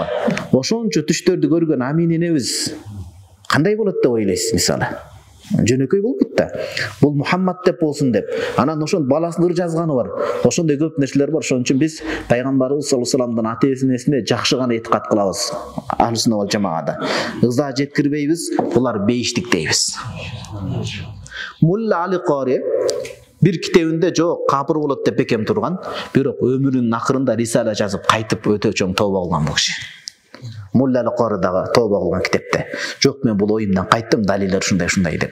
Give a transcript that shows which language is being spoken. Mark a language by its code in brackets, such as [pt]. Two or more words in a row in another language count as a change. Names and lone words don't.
[ky] Ошончо түштөрдү көргөн Амин энебиз кандай болот деп ойлойсуз мисалы? Жөнөкөй болбойт да. Бул Мухаммад деп болсун деп. Анан ошон баласыныр жазганы бар. Ошондой көп нерселер бар. Ошон үчүн биз пайгамбарыбыз [ar] صلى الله عليه [ky] вассаламдын ата-энесине жакшы гана этикад кылабыз. [ar] أهل السنة والجماعة. [ky] Ыза жеткирбейбиз, булар бейиштик дейбиз. Мулла Аль-Қори бир китебинде жок капыр болот деп бекем турган, бирок өмүрүнүн акырында рисала жазып кайтып өтө чоң тооба кылган бул киши. Мулла Аль-Қоридагы тооба кылган китепте. Жок, мен бул оюмдан кайттым, далилдер ушундай деп.